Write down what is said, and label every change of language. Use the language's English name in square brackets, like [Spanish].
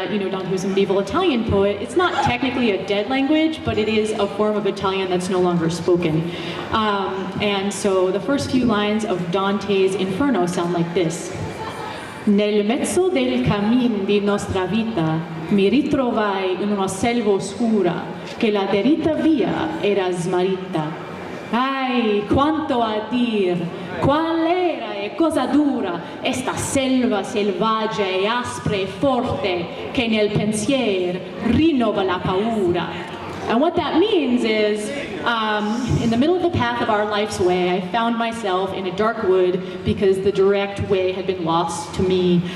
[English] Dante was a medieval Italian poet. It's not technically a dead language, but it is a form of Italian that's no longer spoken. And so the first few lines of Dante's Inferno sound like this. [Italian] Nel mezzo del cammin di nostra vita mi ritrovai in una selva oscura che la deritta via era smarrita. Ay, quanto a dir, qual era e cosa dura esta selva selvaggia e aspra e forte che nel pensier rinnova la paura. [English] And what that means is, in the middle of the path of our life's way, I found myself in a dark wood because the direct way had been lost to me.